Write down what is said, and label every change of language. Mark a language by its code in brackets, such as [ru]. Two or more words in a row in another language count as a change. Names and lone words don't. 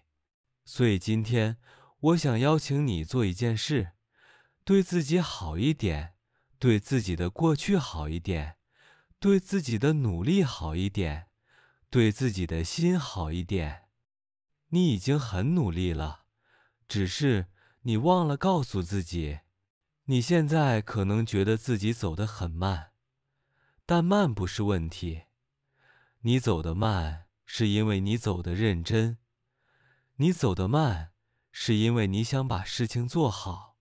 [zh] 所以今天，我想邀請你做一件事，對自己好一點，對自己的過去好一點，對自己的努力好一點，對自己的心好一點。你已經很努力了，只是你忘了告訴自己，你現在可能覺得自己走得很慢，但慢不是問題。你走得慢，是因為你走得認真。你走得慢，是因為你想把事情做好。